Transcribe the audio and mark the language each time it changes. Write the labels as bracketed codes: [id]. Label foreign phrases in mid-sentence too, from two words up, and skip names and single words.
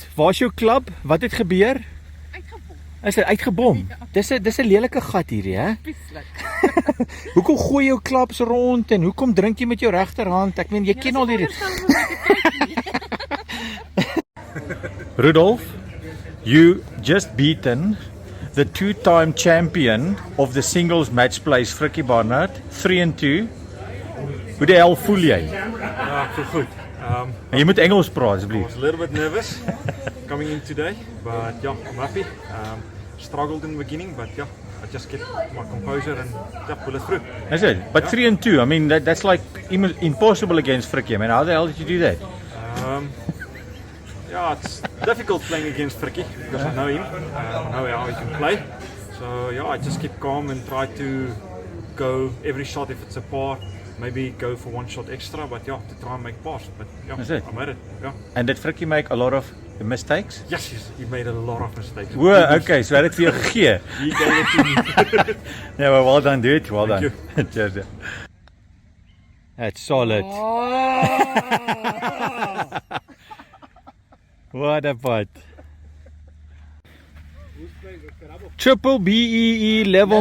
[af] Waar's jou klub? Wat het gebeur? Uitgebom. Is dit uitgebom? Ja. Dis 'n lelike gat hierdie, hè? Pieslik. Hoekom gooi jy jou klaps rond en hoekom drink jy met jou regterhand? Ek meen jy ken al hierdie. [en] Rudolf, you just beaten the 2-time champion of the singles match plays, Frikkie Barnard, 3-2. [af] Hoe die hel voel jy? Ja, ek voel goed. En jy moet Engels praat asseblief. [en] I was a little bit nervous coming in today, but yeah, I'm happy. Struggled in the beginning, but yeah, I just kept my composure and yeah, pull it through. Is it? But 3-2, I mean that's like impossible against Frikkie. I mean, how the hell did you do that? Yeah, it's difficult playing against Frikkie because I know him, I know how he can play. So yeah, I just keep calm and try to go every shot if it's a par, maybe go for 1 shot extra, but yeah, to try and make pars. But yeah, I made it. Yeah. And did Frikkie make a lot of mistakes? Yes, he made a lot of mistakes. Whoa, okay, so [af] hy het dit vir jou gegee. [en] He gave it to me. Yeah, well, well done, dude. Well Thank done. Cheers. That's solid. What a putt. Triple BEE level number 1.